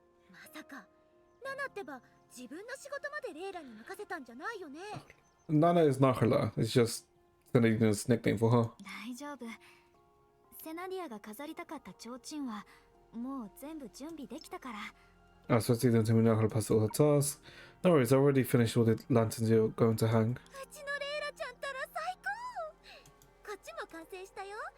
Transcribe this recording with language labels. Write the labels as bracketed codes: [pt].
[ja] まさか、ナナってば自分の仕事までレイラに任せたんじゃないよね。 [en] Nana is NARLAH. It's just Senadina's nickname for her. [ja] 大丈夫。セナディアが飾りたかった提灯はもう全部準備できたから。 [en] I was supposed to tell me NARLAH passed all her tasks. No worries, I already finished all the lanterns you're going to hang. [ja] うちのレイラちゃんったら最高。こっちも完成したよ。